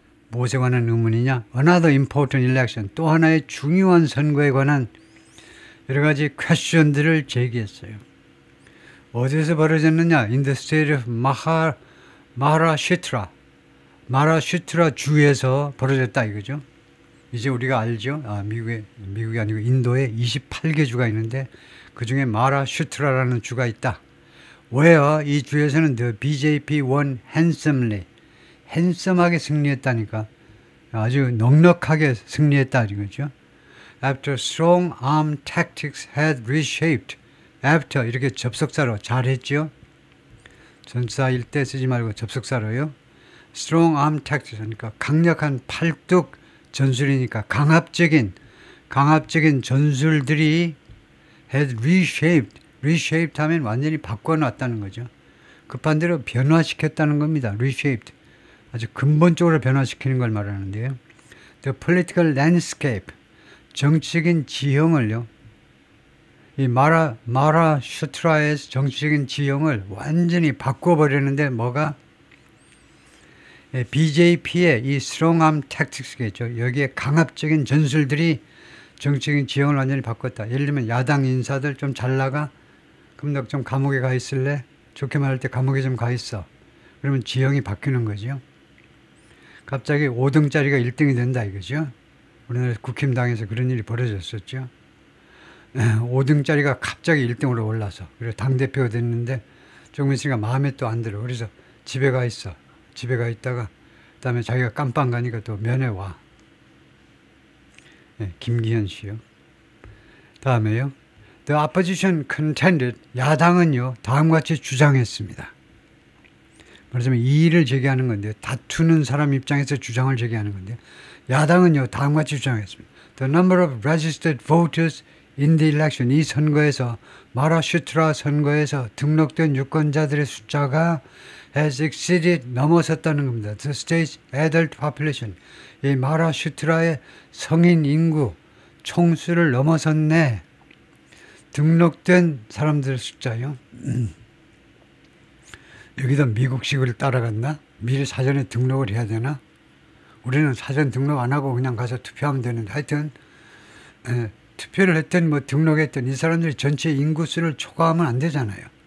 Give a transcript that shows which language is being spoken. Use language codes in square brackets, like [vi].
[ko] 무엇에 관한 의문이냐? [en] Another important election, [ko] 또 하나의 중요한 선거에 관한 여러 가지 퀘스천들을 제기했어요. 어디서 벌어졌느냐? [en] In the state of Maharashtra [ko] 주에서 벌어졌다 이거죠. 이제 우리가 알죠. 미국이 아니고 인도에 28개 주가 있는데 그 중에 마하라슈트라라는 주가 있다. [en] Where [ko] 이 주에서는 [en] the BJP won handsomely, [ko] 핸섬하게 승리했다니까. 아주 넉넉하게 승리했다 이거죠. [en] After strong arm tactics had reshaped. [ko] After 이렇게 접속사로 잘했죠. 전사일 때 쓰지 말고 접속사로요. [en] Strong arm tactics [ko] 하니까 강력한 팔뚝 전술이니까 강압적인 전술들이 [en] had reshaped [ko] 하면 완전히 바꿔놨다는 거죠. 급한 대로 변화시켰다는 겁니다. [en] reshaped. [ko] 아주 근본적으로 변화시키는 걸 말하는데요. [en] The political landscape, [ko] 정치적인 지형을요. 이 마하라슈트라의 정치적인 지형을 완전히 바꿔버리는데 뭐가? BJP의 이 [en] strong arm tactics겠죠. [ko] 여기에 강압적인 전술들이 정치적인 지형을 완전히 바꿨다. 예를 들면 야당 인사들 좀 잘 나가? 그럼 너 좀 감옥에 가 있을래? 좋게 말할 때 감옥에 좀 가 있어. 그러면 지형이 바뀌는 거죠. 갑자기 5등짜리가 1등이 된다 이거죠. 우리나라 국힘당에서 그런 일이 벌어졌었죠. 5등짜리가 갑자기 1등으로 올라서 그래서 당대표가 됐는데 조금 있으니까 마음에 또 안 들어. 그래서 집에 가 있어. 집에 가 있다가 그다음에 자기가 깜빵 가니까 또 면회 와. 김기현 씨요. 다음에요. [en] The opposition contended. [ko] 야당은요. 다음과 같이 주장했습니다. 말하자면 이의를 제기하는 건데요. 다투는 사람 입장에서 주장을 제기하는 건데요. 야당은요. 다음과 같이 주장했습니다. [en] The number of registered voters in the election. [ko] 이 선거에서 마하라슈트라 선거에서 등록된 유권자들의 숫자가 [en] has exceeded [ko] 넘어섰다는 겁니다. [en] The state's adult population. [ko] 이 마하라슈트라의 성인 인구 총수를 넘어섰네. 등록된 사람들의 숫자요. 여기다 미국식을 따라갔나? 미리 사전에 등록을 해야 되나? 우리는 사전 등록 안 하고 그냥 가서 투표하면 되는데 하여튼 투표를 했든 뭐 등록했든 이 사람들이 전체 인구수를 초과하면 안 되잖아요.